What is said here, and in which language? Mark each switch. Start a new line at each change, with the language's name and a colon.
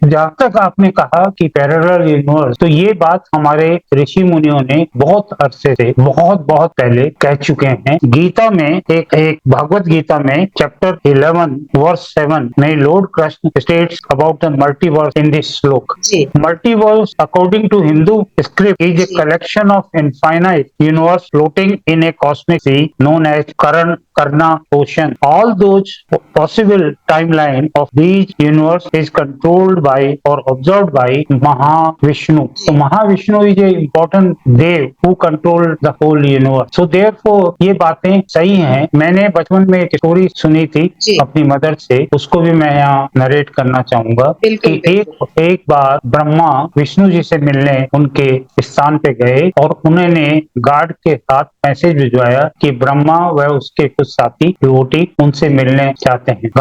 Hindi: जहां तक आपने कहा कि पैरेलल यूनिवर्स, तो ये बात हमारे ऋषि मुनियों ने बहुत अरसे से, बहुत बहुत पहले कह चुके हैं। गीता में एक भगवत गीता में चैप्टर 11 वर्स 7 में
English: Lord Krishna states about the multiverse in this shloka.
Hindi: जी
English: Multiverse, according to Hindu script, is a
Hindi: ji
English: collection of infinite universe floating in a cosmic sea known as Karna ocean. All those possible timeline of these universe is controlled by or observed by Mahavishnu. So Mahavishnu is a important dev who control the whole universe. So therefore
Hindi: ये बातें सही हैं। मैंने बचपन में एक story सुनी थी जी। अपनी मदर से, उसको भी मैं यहाँ नरेट करना चाहूंगा बिल्कुल, कि एक बार ब्रह्मा विष्णु जी से मिलने उनके स्थान पे गए और उन्होंने गार्ड के साथ मैसेज भिजवाया कि ब्रह्मा व उसके कुछ साथी डिवोटी उनसे मिलने चाहते हैं।